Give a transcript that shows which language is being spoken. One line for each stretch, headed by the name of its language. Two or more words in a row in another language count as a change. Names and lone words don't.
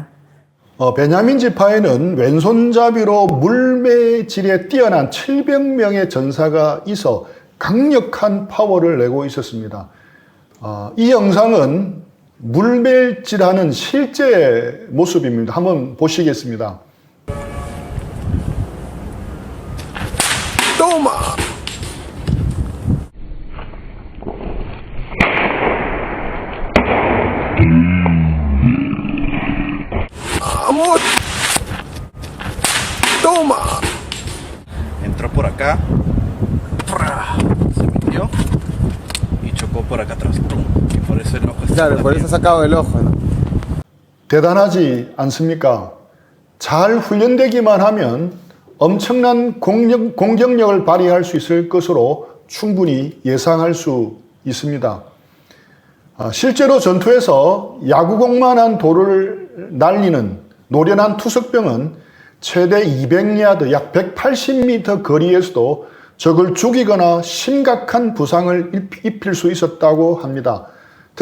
Korean: 베냐민 지파에는 왼손잡이로 물매질에 뛰어난 700명의 전사가 있어 강력한 파워를 내고 있었습니다. 이 영상은 물매질하는 실제 모습입니다. 한번 보시겠습니다.
Spanish: Toma! ¡Vamos! ¡Toma! Entró por acá, se metió y chocó por acá atrás. ¡Pum! Y por eso el ojo está Claro, por eso ha sacado el ojo, ¿no?
Korean: 대단하지 않습니까? 잘 훈련되기만 하면 엄청난 공격력을 발휘할 수 있을 것으로 충분히 예상할 수 있습니다. 실제로 전투에서 야구공만한 돌을 날리는 노련한 투석병은 최대 200야드, 약 180m 거리에서도 적을 죽이거나 심각한 부상을 입힐 수 있었다고 합니다.